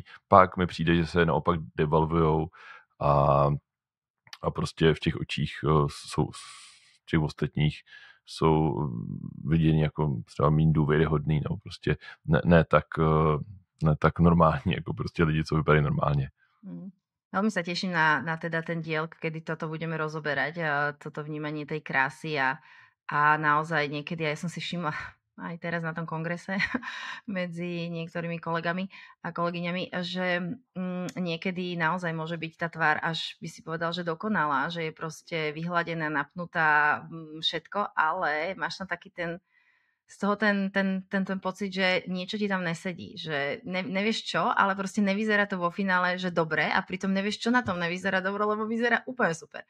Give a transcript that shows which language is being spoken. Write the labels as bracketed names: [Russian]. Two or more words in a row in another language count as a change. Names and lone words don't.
[Czech] Pak mi přijde, že se naopak devalvujou a prostě v těch očích jsou těch ostatních jsou viděni jako třeba méně důvěryhodný, nebo prostě ne tak normální, jako prostě lidi, co vypadají normálně. [Slovak] Veľmi sa teším na teda ten diel, kedy toto budeme rozoberať, toto vnímanie tej krásy a naozaj niekedy, ja som si všimla aj teraz na tom kongrese medzi niektorými kolegami a kolegyňami, že niekedy naozaj môže byť tá tvár, až by si povedal, že dokonalá, že je proste vyhladená, napnutá, všetko, ale máš tam taký z toho ten pocit, že niečo ti tam nesedí, že nevieš čo, ale proste nevyzerá to vo finále, že dobre a pritom nevieš, čo na tom nevyzerá dobre, lebo vyzerá úplne super.